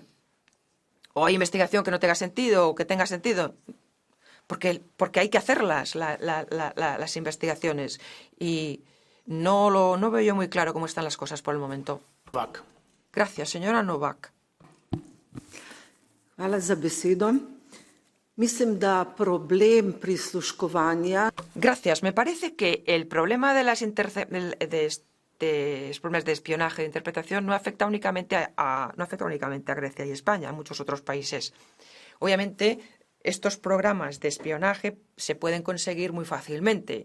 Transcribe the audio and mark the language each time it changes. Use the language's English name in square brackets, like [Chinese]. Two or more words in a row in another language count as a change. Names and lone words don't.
[Spanish] ¿O hay investigación que no tenga sentido o que tenga sentido? Porque hay que hacerlas, las investigaciones. Y no veo yo muy claro cómo están las cosas por el momento. Gracias, señora Novak. [Slovenian] Hvala za besedo. Mislim, da problem prisluškovanja. [Spanish] Gracias. Me parece que el problema de los problemas de espionaje, de interpretación, no afecta únicamente a Grecia y España, a muchos otros países. Obviamente, estos programas de espionaje se pueden conseguir muy fácilmente.